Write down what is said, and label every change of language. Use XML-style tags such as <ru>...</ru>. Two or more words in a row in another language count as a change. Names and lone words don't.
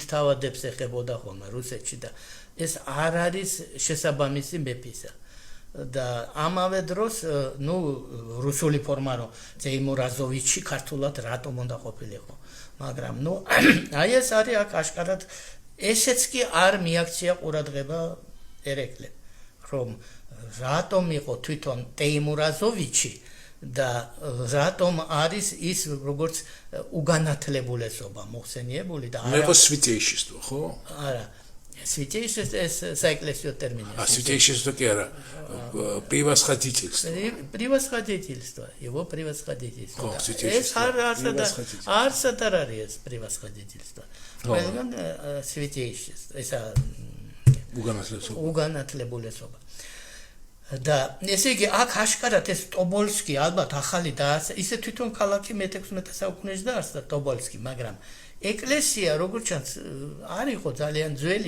<ka>თავადებს ეხებოდა ხოლმე რუსეთში და ეს არ არის შესაბამისი მეფისა და ამავე დროს რუსული ფორმა რომ თეიმურაზოვიჩი ქართულად რატომ უნდა ყოფილიყო მაგრამ აი ეს არის აქ აშკარად ესეც კი არ მიაქცია ყურადღება ერეკლე რომ რატომ იყო თვითონ თეიმურაზოვიჩი და რატომ არის ის როგორც უგანათლებულესობა მოხსენიებული და არა მე სვიტეიშისტო ხო არა სვიტეიშისტ ეს საეკლესიო ტერმინია სვიტეიშისტო კი არა</ka> <ru>привасходительство его привасходительство</ru> <ka>ეს არც არ არის ეს привасходительство ყველგან სვიტეიშისტ ესა უგანათლებულესობა და ესე იგი აქ აშკარად ეს ტობოლსკი ალბათ ახალი და ისე თვითონ ქალაქი მე-16 საუკუნეში დაარსდა ტობოლსკი მაგრამ ეკლესია როგორც ჩანს არ იყო ძალიან ძველი</ka>